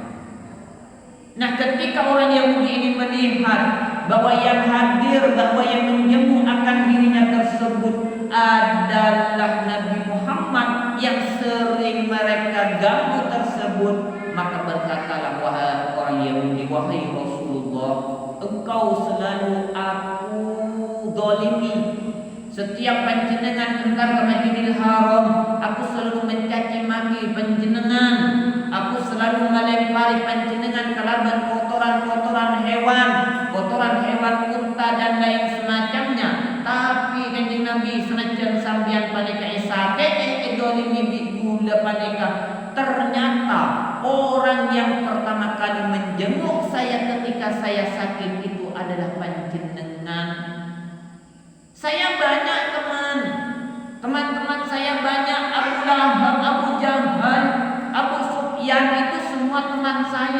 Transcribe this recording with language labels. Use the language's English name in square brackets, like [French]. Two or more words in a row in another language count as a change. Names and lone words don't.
[Indonesian] Nah, ketika orang Yahudi ini melihat bahwa yang hadir, bahwa yang menjenguk akan dirinya tersebut adalah Nabi Muhammad yang sering mereka ganggu tersebut, maka berkatalah wahai orang Yahudi, wahai Rasulullah, engkau selalu aku zalimi. Setiap panjenengan engkar ke Masjidil Haram, aku selalu mencaci maki panjenengan. Aku selalu melempari panjenengan kalaban kotoran-kotoran hewan unta dan lain semacamnya. [Madurese] Tapi kanjeng Nabi senajan sambian paneka esake edolimi bigula paneka. [Indonesian] Ternyata orang yang pertama kali menjenguk saya ketika saya sakit itu adalah panjenengan. Saya banyak teman-teman saya banyak, Abu Lahab, Abu Jahal, Abu Sufyan, itu semua teman saya.